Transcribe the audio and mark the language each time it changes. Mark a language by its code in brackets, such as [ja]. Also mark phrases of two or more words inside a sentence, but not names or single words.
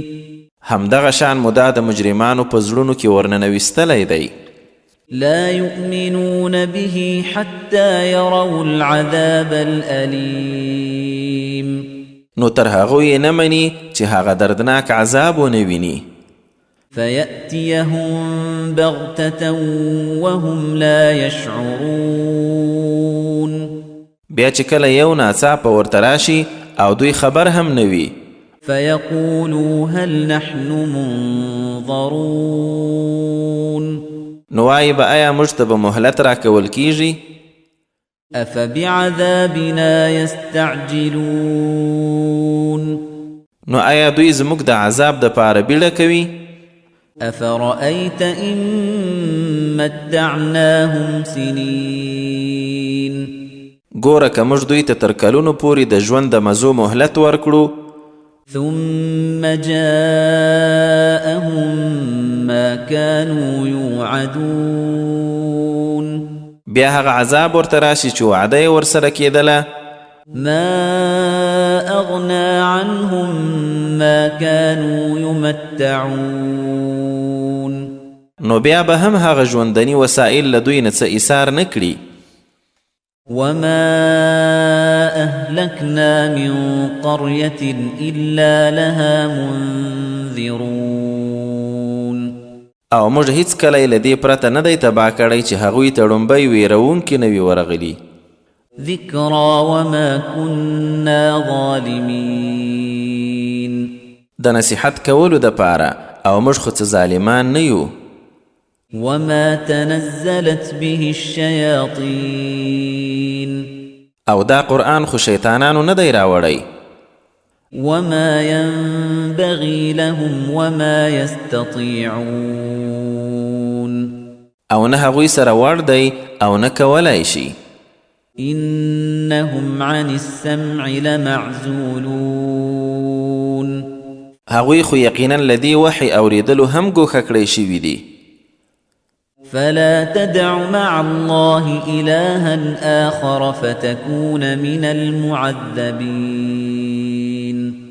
[ps] همدغه شان مو دا د مجرمانو په زړونو کې ورننویستلی دی. [ar] لا يؤمنون به حتى يروا العذاب الأليم [ps] نو تر هغو یې نه مني چې هغه دردناک عذاب ونه ویني. [ar] فيأتيهم بغتة وهم لا يشعرون [ps] بیا چې کله یو ناڅاپه ورته راشي او دوی خبر هم نه وي. [ar] فيقولوا هل نحن منظرون [ps] نو وایي به آیا موږ ته به مهلت راکول کیږي؟ [ar] أفبعذابنا يستعجلون [ps] نو آیا دوی زموږ د عذاب د پاره بیړه کوي؟ [ar] أفرأيت إن متعناهم سنين [ps] ګوره که موږ دوی ته تر کلونو پورې د ژوند د مزو مهلت ورکړو [ar] ثم جاءهم ما كانوا يوعدون [ps] بیا هغه عذاب ورته راشي چې وعده یې ورسره کېدله [ar] ما أغنى عنهم ما كانوا يمتعون [ps] نو بیا به هم هغه ژوندني وسایل له دوی نه څه ایثار نه کړي. [ar] وما أهلكنا من قرية إلا لها منذرون [ps] او موږ هیڅ کله له دې پرته نه دی تباه کړی چې هغوی ته ړومبی ویرونکي نه وي ورغلي. [ar] ذكرى وما كنا ظالمين [ps] د نصیحت کولو دپاره او موږ خو څه ظالمان نه یو. [ar] وما تنزلت به الشياطين [ps] او دا قرآن خو شیطانانو نه دی راوړی. [ar] وما ينبغي لهم وما يستطيعون [ps] او نه هغوی سره وړ دی او نه کولی شي. [ar] إنهم عن السمع لمعزولون [ps] هغوی خو یقینا لدی وحی اوریدلو هم ګوښه کړی شوي دي. [ar] فلا تدع مع الله إلها آخر فتكون من المعذبين